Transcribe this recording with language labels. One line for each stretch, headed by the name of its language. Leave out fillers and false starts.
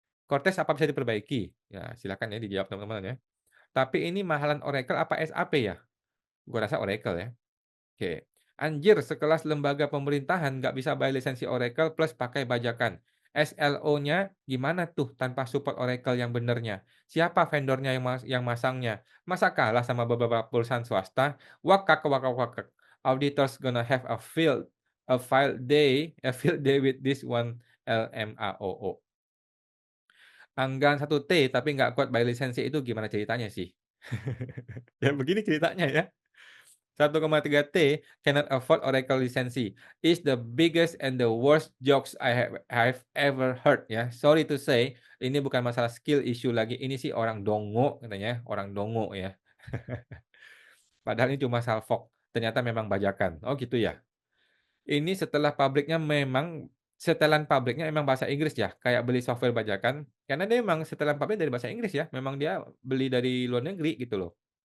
Indonesian: Cortez apa bisa diperbaiki? Ya, silakan ya dijawab teman-teman ya. Tapi ini mahalan Oracle apa SAP ya? Gua rasa Oracle ya. Oke. Anjir, sekelas lembaga pemerintahan nggak bisa bayar lisensi Oracle plus pakai bajakan. SLO-nya gimana tuh tanpa support Oracle yang benernya? Siapa vendornya yang masangnya? Masa kalah sama beberapa perusahaan swasta? Wakak wakak wakak.
English: Auditors gonna have a field day with this one LMAOO.
Indonesian: Anggaran 1 T tapi nggak kuat bayar lisensi itu gimana ceritanya sih? Ya begini ceritanya ya. 1,3 T
English: cannot afford
Indonesian: Oracle lisensi.
English: Is the biggest and the worst jokes I've ever heard ya. Sorry to say,
Indonesian: ini bukan masalah skill issue lagi. Ini sih orang dongo katanya, orang dongo ya. Padahal ini cuma salfok. Ternyata memang bajakan. Oh gitu ya. Ini setelan pabriknya memang bahasa Inggris ya, kayak beli software bajakan. Karena dia memang setelan pabrik dari bahasa Inggris ya. Memang dia beli dari luar negeri gitu loh.